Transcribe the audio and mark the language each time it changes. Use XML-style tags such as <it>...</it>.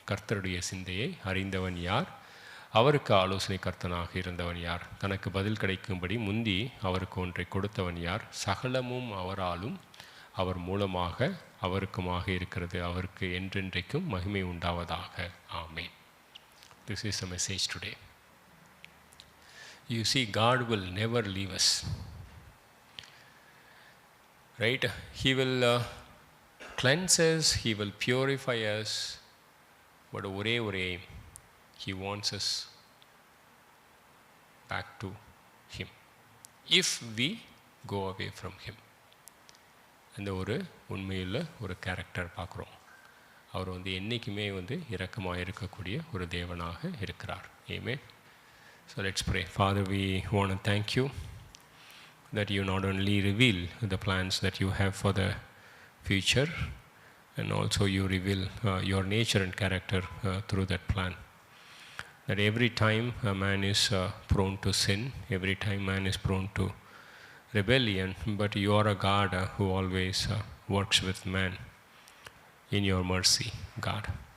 <ta>கர்த்தருடைய சிந்தையை அறிந்தவன் யார்? அவருக்கு ஆலோசனை கர்த்தனாக இருந்தவன் யார்? தனக்கு பதில் கிடைக்கும்படி முந்தி அவருக்கு ஒன்றை கொடுத்தவன் யார்? சகலமும் அவராலும் அவர் மூலமாக அவருக்குமாக இருக்கிறது. அவருக்கு என்றென்றைக்கும் மகிமை உண்டாவதாக. ஆமென்.</ta> <en>This is the message today. You see, God will never leave us. Right? He will cleanse us, He will purify us. But</en> <ta>ஒரே</ta> <en>aim, He wants us back to Him if we go away from Him.</en> <ta>அந்த ஒரு உண்மையுள்ள ஒரு character பார்க்குறோம். அவர் என்றைக்குமே இரக்கமாக இருக்கக்கூடிய ஒரு தேவனாக இருக்கிறார்.</ta> <en>Amen. So let's pray. Father, we want to thank you that you not only reveal the plans that you have for the future, and also you reveal your nature and character through that plan. That every time a man is prone to sin, every time man is prone to rebellion, but you are a God who always works with man in your mercy, God.</en>